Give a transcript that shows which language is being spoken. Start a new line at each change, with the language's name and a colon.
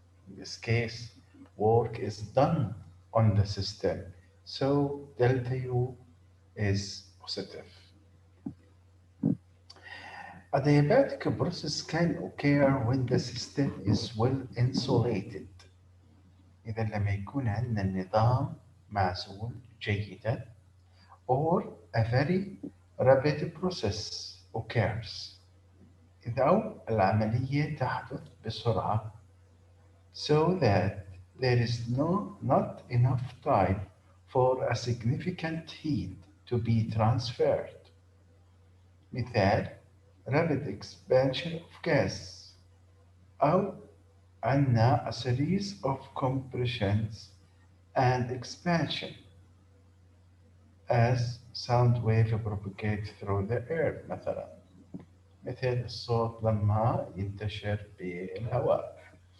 English: In this case, work is done on the system. So delta U is positive. A diabatic process can occur when the system is well insulated.
Arabic: إذا لما يكون عندنا النظام معزول جيدا
English: or a very rapid process occurs.
Arabic: إذا أو العملية تحدث بسرعة
English: so that there is not enough time for a significant heat to be transferred.
Arabic: مثال
English: rapid expansion of gas
Arabic: أو عندنا
English: a series of compressions and expansion as sound wave propagate through the air
Arabic: مثلا مثل الصوت لما ينتشر بالهواء.